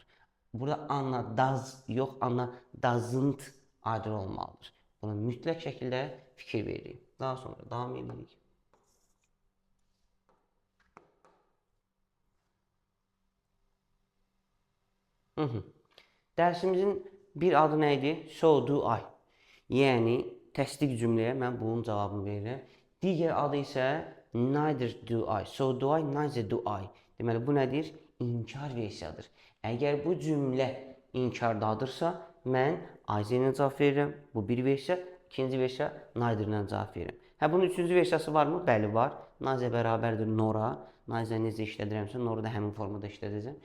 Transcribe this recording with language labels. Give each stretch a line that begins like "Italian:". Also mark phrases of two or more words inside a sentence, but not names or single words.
Azerbaijani: Burada
English: Anna does
Azerbaijani: yox,
English: Anna doesn't either
Azerbaijani: olmalıdır. Buna mütləq şəkildə fikir veririk. Daha sonra davam edirik. Dərsimizin bir adı nə idi?
English: So do I.
Azerbaijani: Yəni, təsdiq cümləyə mən bunun cavabını verirəm. Digər adı isə
English: neither do I. So do I, neither do I.
Azerbaijani: Deməli, bu nədir? İnkar versiyadır. Əgər bu cümlə inkardadırsa, mən Aizə ilə cavab verirəm. Bu bir versiya. İkinci versiya neither ilə cavab verirəm. Bunun üçüncü versiyası varmı? Bəli, var. Neither bərabərdir Nora. Neither necə işlədirəmsə, Nora da həmin formada işlədəcəm.